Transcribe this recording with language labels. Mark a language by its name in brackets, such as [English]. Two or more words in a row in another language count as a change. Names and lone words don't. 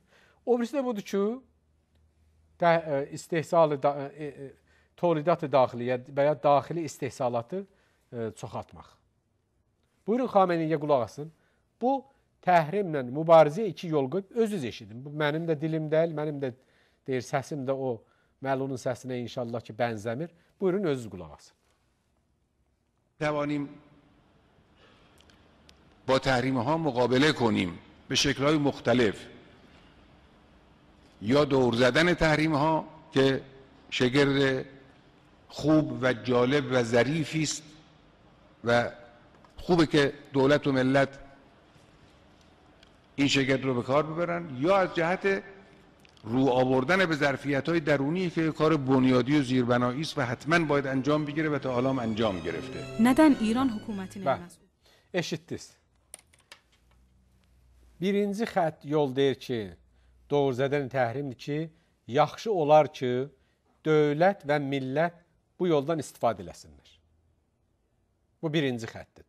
[Azerbaijani] O birisi də budur ki, istehsalı, [Persian] تولیدات داخلی [Azerbaijani] və ya daxili istehsalatı çoxaltmaq. Buyurun, Xameneyiyə qulaq asın. Bu, təhrimlə mübarizəyə iki yol qoyub, özünüz eşidin. Bu, mənim də dilim deyil, mənim də deyir, səsim də o məlunun səsinə inşallah ki, bənzəmir. Buyurun, özünüz qulaq asın. [Persian] توانیم با تحریم ها مقابله کنیم به شکل های مختلف یا دور زدن تحریم ها که شگرد خوب و جالب و ظریفی است و خوبه که دولت و ملت این شگرد رو به کار ببرن یا از جهت رو آوردن به ظرفیت‌های درونی که کار بنیادی و زیربنایی است و حتما باید انجام بگیره و تا حالا هم انجام گرفته. [Azerbaijani] Nədən İran hökumətinin məsul? Eşitdiniz. Birinci xətt yol deyir ki, doğruzadan təhrimdir ki, yaxşı olar ki, dövlət və millət bu yoldan istifadə eləsinlər. Bu birinci xəttidir.